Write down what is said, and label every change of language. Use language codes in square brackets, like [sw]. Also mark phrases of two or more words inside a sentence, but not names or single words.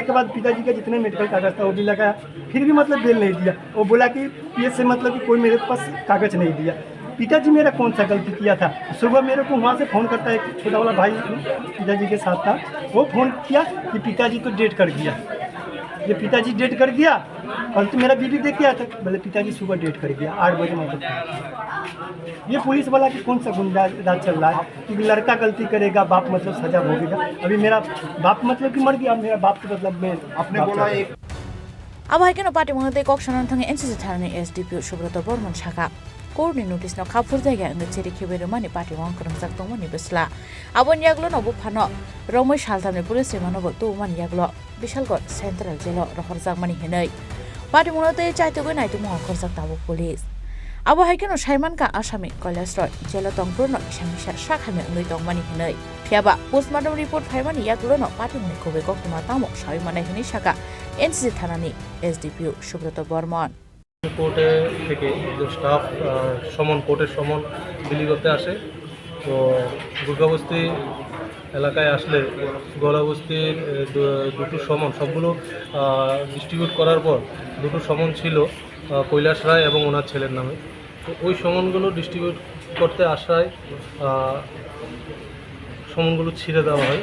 [hi] के बाद पिताजी का जितने मेडिकल कागज था वो भी लगाया फिर भी मतलब बेल नहीं दिया वो बोला कि ये से मतलब कि कोई मेरे पास कागज नहीं दिया पिताजी मेरा कौन सा गलती किया था सुबह मेरे को वहाँ से फ़ोन करता है एक छोटा वाला भाई पिताजी के साथ था वो फ़ोन किया कि पिताजी तो डेट कर गया ये पिताजी डेट कर गया कल तो मेरा बीबी देख गया था बोले पिताजी सुबह डेट कर गया 8 बजे मतलब ये पुलिस वाला कि कौन सा गुंडा राज चल रहा है कि लड़का गलती करेगा बाप मतलब सजा भोगेगा अभी मेरा बाप मतलब कि मर गया मेरा बाप तो मतलब मैं अपने बोला एक [trp] अब हाइकेनो पार्टी मनते कक्सनन थांगे एनसीसी थानानि एसडीपी सुब्रत बर्मन शाखा कोर्टनि नोटिस न खाफुर जायगा अंग चेरि खेबेरो मानि पार्टी वन करंजाक दंमोनि बसला आबन यागलो नबो फानो रमै सालथामनि पुलिस रिमानबो तो मानि यागलो बिशालगढ़ सेंट्रल जेल रहरजाक मानि हेनै पार्टी मनते चाइतोगो नाइतो मह करजाक ताबो पुलिस अब हाइकेनो साइमानका आसामी कैलाश रय जेल तंगपुरनो इसामिसा साखामे अंगै दंमानि हेनै फियाबा पोस्टमार्टम रिपोर्ट फाइमानि यागलो न पार्टी मनि कोबे कक्तमा तामो साइमानाय हेनै शाखा एनसीसी थानानि एसडीपी सुब्रत बर्मन [bn] কোর্টে থেকে স্টাফ কোর্টের সমন বিলি করতে আসে তো দুর্গাবস্তি এলাকায় আসলে গলাবস্তির দুটো সমন সবগুলো ডিস্ট্রিবিউট করার পর দুটো সমন ছিল কৈলাস রায় এবং ওনার ছেলের নামে তো ওই সমনগুলো ডিস্ট্রিবিউট করতে আসায় সমনগুলো ছিঁড়ে দেওয়া হয়।